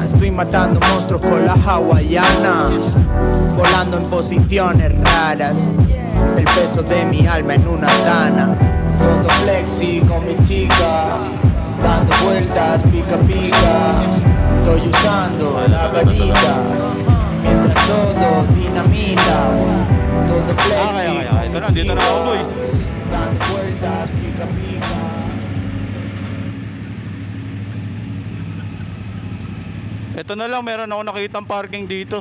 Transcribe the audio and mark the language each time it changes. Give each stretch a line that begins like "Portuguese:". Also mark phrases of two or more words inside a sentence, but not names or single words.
Spanish: Estoy matando monstruos con las hawaianas, volando en posiciones raras, el peso de mi alma en una tana. Todo flexi con mi chica, dando vueltas pica pica. Estoy usando la varita, mientras todo dinamita. Todo flexi
Filipino: Ito na, dito na ako boy.
Spanish: dando vueltas pica pica.
Filipino: Ito na lang, meron ako nakitang parking dito.